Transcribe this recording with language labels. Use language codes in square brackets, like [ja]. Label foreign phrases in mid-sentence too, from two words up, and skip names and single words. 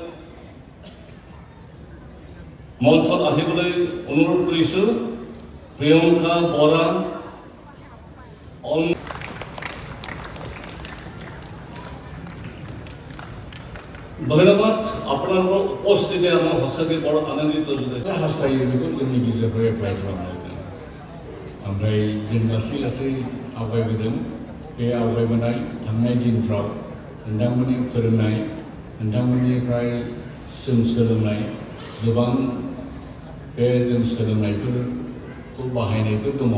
[as] মঞ্চত আহিবলৈ অনুৰোধ কৰিছোঁ প্ৰিয়ংকা বৰা ধন্যবাদ আপোনালোকৰ উপস্থিতি আমাৰ সঁচাকৈ বৰ আনন্দিত যোগাইছে [brx] हास्थायो बेखौ जोंनि गिर्जाफोरा एप्लाइ खालामनांगोन ओमफ्राय जों लासै लासै आवगायबोदों बे आवगायबोनाय थांनाय दिनफ्राव नोंथांमोननि फोरोंनाय नोंथांमोननिफ्राय जों सोलोंनाय गोबां बे जों सोलोंनायफोरखौ बाहायनायफोर दङ